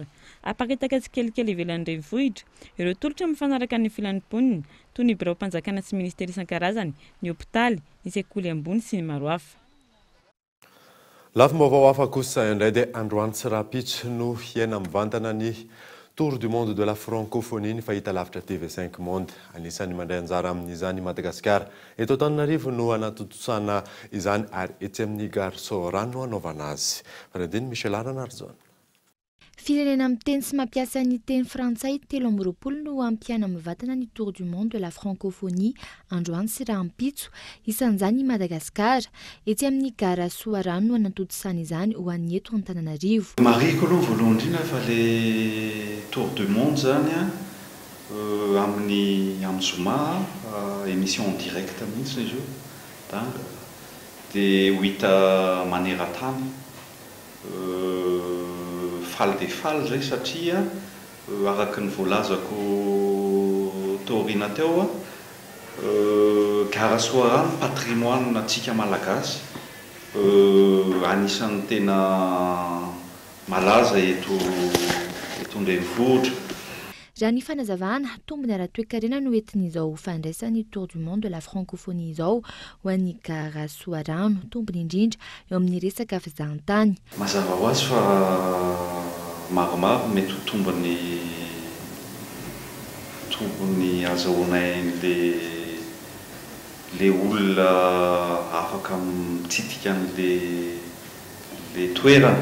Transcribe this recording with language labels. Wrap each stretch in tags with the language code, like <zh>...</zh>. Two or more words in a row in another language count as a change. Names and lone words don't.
<mg>Apakitaka tsikelikely ivelan'ny renivohitra, ireo tolotra mifanaraka ny filan'ny mponina toy ny birao-mpanjakana sy ministera isan-karazany, ny hôpitaly, ny sekoly ambony sy ny maro hafa. Lafim-baovao hafa kosa indray dia Androany Tsirapitra no hiaina mivantana ny Tour du monde de la francophonie ny fahita lavitra TV5 Monde. Anisan'ny mandray anjara amin'izany Madagasikara. Eto Antananarivo no anatotosana izany ary etsy amin'ny gare Soarano no anaovana azy. Faradiny Michel Aranarzona. Firenena amin'ny teny sy mampiasa ny teny frantsay 30 no ampiana mivantana ny Tour du monde de la francophonie androany sy rahampitso isan'izany Madagasikara etsy amin'ny gare Soarano no anatotosana izany ho an'ny eto Antananarivo. Mariko aloha voalohany indrindra fa le Tour du monde zany amin'ny Zoma</mg> <fr>émission directe</fr> <mg>mihitsy izy io dia ho hita maneran-tany faly dia faly zay satria araky ny voalazako taorina teo gare Soarano patrimoine antsika malagasy anisan'ny tena malaza eto an-drenivohitra. Raha ny fanazavana tombony ara-toekarena no entin'izao fandraisany Tour du monde de la francophonie izao ho an'ny gare Soarano tombony indrindra eo amin'ny resaka fizahantany. Mazava ho azy fa maromaro mety ho tombony azahoanay le olona afaka mitsidika le toerana.</mg>